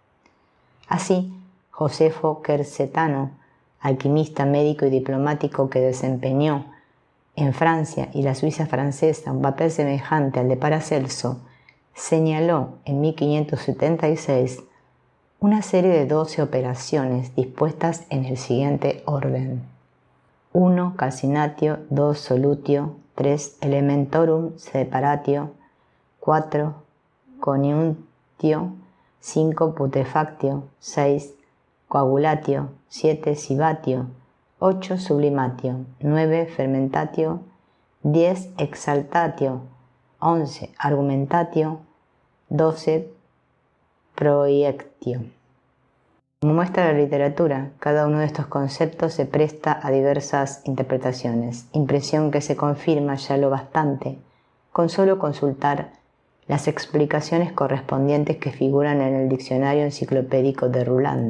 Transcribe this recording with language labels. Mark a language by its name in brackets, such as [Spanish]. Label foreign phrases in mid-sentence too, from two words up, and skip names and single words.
[Spanish] Así, Josefo Quercetano, alquimista, médico y diplomático que desempeñó en Francia y la Suiza francesa un papel semejante al de Paracelso, señaló en 1576 una serie de 12 operaciones dispuestas en el siguiente orden: 1. [Latin] Calcinatio, 2. Solutio, 3. Elementorum separatio, 4. Coniuntio, 5. Putrefactio, 6. Coagulatio, 7. Cibatio, 8. Sublimatio, 9. Fermentatio, 10. Exaltatio, 11. Argumentatio, 12. Proiectio. [Spanish] Como muestra la literatura, cada uno de estos conceptos se presta a diversas interpretaciones, impresión que se confirma ya lo bastante con solo consultar las explicaciones correspondientes que figuran en el diccionario enciclopédico de Ruland.